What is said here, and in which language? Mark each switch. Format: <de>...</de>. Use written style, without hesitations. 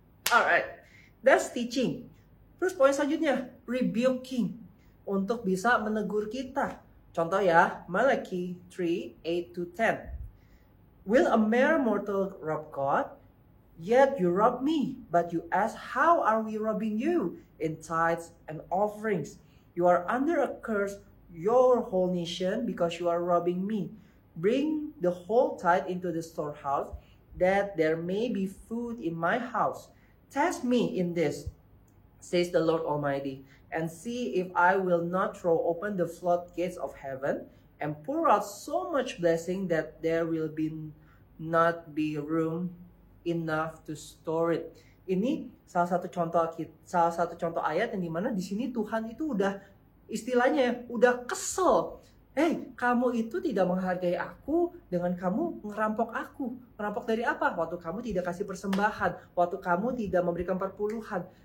<en>Alright, that's teaching.</en> <id>Terus poin selanjutnya, rebuking, untuk bisa menegur kita. Contoh ya, Malachi 3:8-10.</id> <en>Will a mere mortal rob God? Yet you rob me, but you ask, how are we robbing you? In tithes and offerings. You are under a curse, your whole nation, because you are robbing me. Bring the whole tithe into the storehouse, that there may be food in my house. Test me in this, says the Lord Almighty, and see if I will not throw open the floodgates of heaven, and pour out so much blessing that there will not be room enough to store it.</en> <id>Ini salah satu contoh ayat yang dimana di sini Tuhan itu udah istilahnya udah kesel. Kamu itu tidak menghargai aku dengan kamu ngerampok aku. Ngerampok dari apa? Waktu kamu tidak kasih persembahan, waktu kamu tidak memberikan perpuluhan.</id>